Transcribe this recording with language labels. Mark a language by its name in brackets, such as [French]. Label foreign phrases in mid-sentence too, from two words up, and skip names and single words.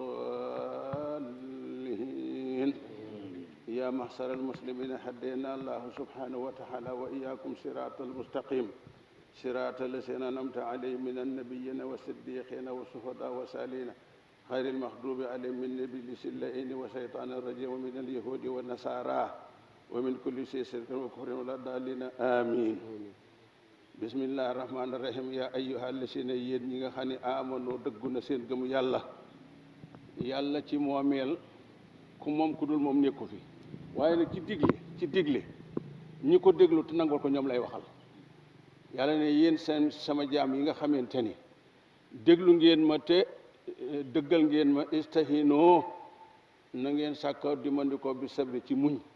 [Arabic] الضالين يا محشر المسلمين هدينا الله سبحانه وتعالى وإياكم صراط المستقيم صراط الذين أنعمت عليهم من النبيين والصديقين والشهداء والصالحين غير المغضوب عليهم من إبليس اللعين وشيطان الرجيم ومن اليهود والنصارى ومن كل شيء شرك وكفر ولا ضالين آمين بسم الله الرحمن الرحيم يا أيها الذين [Wolof] yéen ñi nga xam ne amono dëggu na seen gëm yàlla yàlla ci moomeel ku moom ku dul moom nekku fi waaye nag ci digle ñi ko déglu te nangol ko ñoom lay waxal yàlla ne yéen seen sama jaam yi nga xamante ni déglu ngeen ma te dëggal ngeen ma istahinoo na ngeen sàkka dimandikoo bi sabri ci muñ